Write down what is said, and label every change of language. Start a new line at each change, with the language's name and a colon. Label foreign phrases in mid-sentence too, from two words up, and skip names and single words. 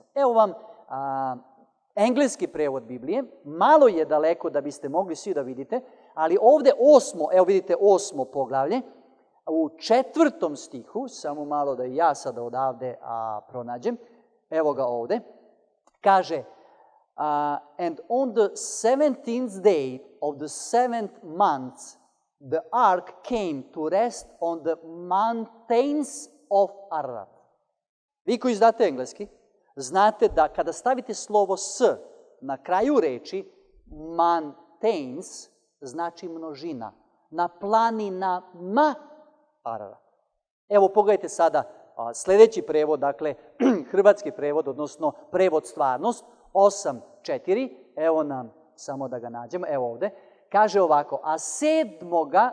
Serbian: Evo vam engleski prevod Biblije, malo je daleko da biste mogli svi da vidite, ali ovde 8. poglavlje, u 4. stihu, samo malo da i ja sada odavde pronađem, evo ga ovde, kaže,
English: and on the 17th day of the 7th month, the ark came to rest on the mountains of Ararat.
Serbian: Vi koji znate engleski, znate da kada stavite slovo s na kraju reči, mountains znači množina. Na planinama Ararat. Evo pogledajte sada sledeći prevod, dakle hrvatski prevod, odnosno prevod stvarnost, 8:4, evo nam, samo da ga nađemo, evo ovde, kaže ovako, a 7.